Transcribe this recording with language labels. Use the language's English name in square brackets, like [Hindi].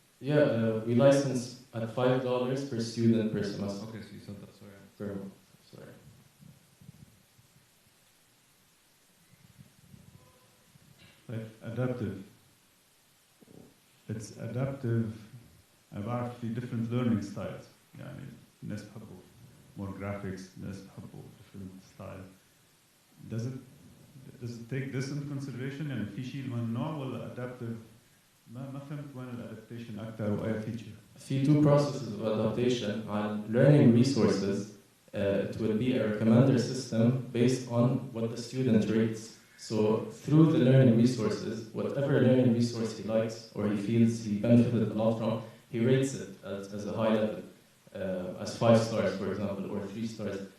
[English] Yeah, we license at $5 per student per semester. Okay, so you said that, sorry. Per month, sorry. Adaptive. It's adaptive. [Arabic] بعرف في [English] different learning styles. [Arabic] يعني الناس بحبوا [English] more graphics, [Arabic] الناس بحبوا [English] different style. Does it take this into consideration؟ [Arabic] يعني في شيء من النوع ولا adaptive؟ ما فهمت وين الادابتيشن أكثر وأي feature. في [English] two processes of adaptation on learning resources. It will be a recommender system based on what the student rates. So through the learning resources, whatever learning resource he likes or he feels he benefited a lot from, he rates it as a high level, as 5 stars, for example, or 3 stars.